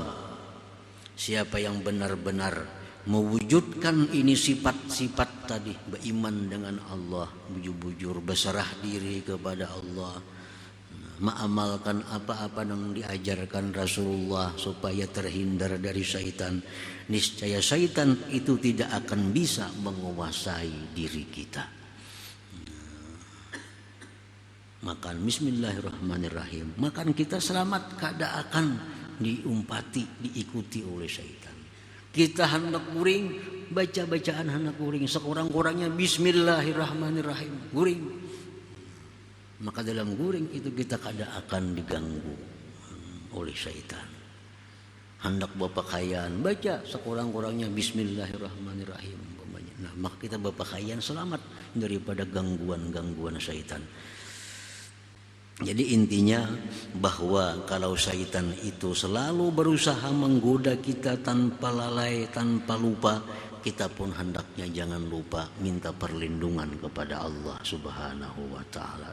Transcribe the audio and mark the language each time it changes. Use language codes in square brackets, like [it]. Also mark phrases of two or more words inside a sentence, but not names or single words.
[id] Siapa yang benar-benar mewujudkan ini sifat-sifat tadi, beriman dengan Allah, bujur-bujur berserah diri kepada Allah, mengamalkan apa-apa yang diajarkan Rasulullah supaya terhindar dari syaitan, niscaya syaitan itu tidak akan bisa menguasai diri kita. [bjn] Makan bismillahirrahmanirrahim, makan kita selamat, kada akan diumpati, diikuti oleh syaitan. Kita hendak guring, baca bacaan hendak guring, sekurang-kurangnya bismillahirrahmanirrahim, guring. Maka dalam guring itu kita kada akan diganggu oleh syaitan. Hendak berpakaian, baca sekurang-kurangnya bismillahirrahmanirrahim. Nah, maka kita berpakaian selamat daripada gangguan-gangguan syaitan. [id] Jadi intinya bahwa kalau syaitan itu selalu berusaha menggoda kita tanpa lalai, tanpa lupa, kita pun hendaknya jangan lupa minta perlindungan kepada Allah [ar] Subhanahu wa taala.